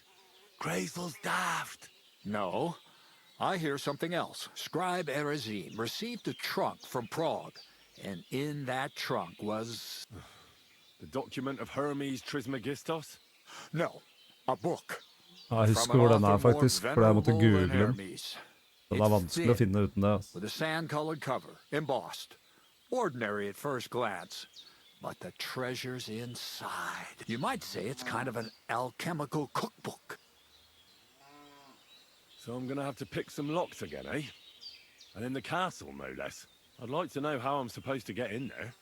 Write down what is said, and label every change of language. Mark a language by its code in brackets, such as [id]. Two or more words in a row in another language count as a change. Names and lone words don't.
[en] Crazel's daft. No, I hear something else. Scribe Erezim received a trunk from Prague, and in that trunk was... The document of Hermes Trismegistos? No, a book. [no] Ja, jeg husker hvor den er faktisk, for jeg måtte google den. Den er vanskelig å finne uten det. [en] With a sand-colored cover, embossed. Ordinary at first glance, but the treasure's inside. You might say it's kind of an alchemical cookbook. So I'm gonna have to pick some locks again, eh? And in the castle, no less. I'd like to know how I'm supposed to get in there.